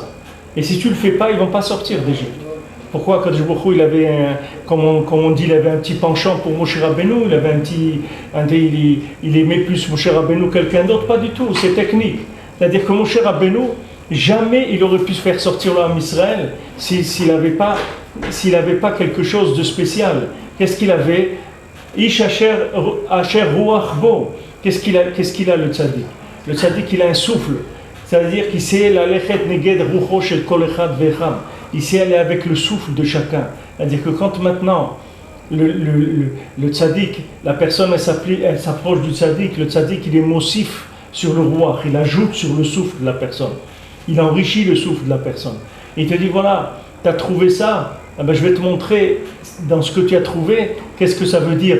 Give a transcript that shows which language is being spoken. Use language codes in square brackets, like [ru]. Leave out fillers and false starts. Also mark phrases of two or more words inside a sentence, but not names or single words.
[fr] Et si tu ne le fais pas, ils ne vont pas sortir d'Égypte. Pourquoi Akadosh Baruch Hu, il avait comme on dit, il avait un petit penchant pour Moshe Rabbeinu, il avait il aimait plus Moshe Rabbeinu que quelqu'un d'autre? Pas du tout, c'est technique. C'est-à-dire que Moshe Rabbeinu, jamais il aurait pu se faire sortir l'homme Israël s'il n'avait pas quelque chose de spécial. Qu'est-ce qu'il avait? [he] איש אשר רוח בו. [fr] Qu'est-ce qu'il a le tzaddik? Le tzaddik, il a un souffle. C'est-à-dire qu'il sait la [he] ללכת נגד רוחו של כל אחד ואחד. [fr] Il sait aller avec le souffle de chacun. C'est-à-dire que quand maintenant le tzaddik, la personne elle s'approche du tzaddik, le tzaddik il est mossif sur le ruach, il ajoute sur le souffle de la personne. Il enrichit le souffle de la personne. Et il te dit voilà, tu as trouvé ça, eh ben, je vais te montrer dans ce que tu as trouvé, qu'est-ce que ça veut dire.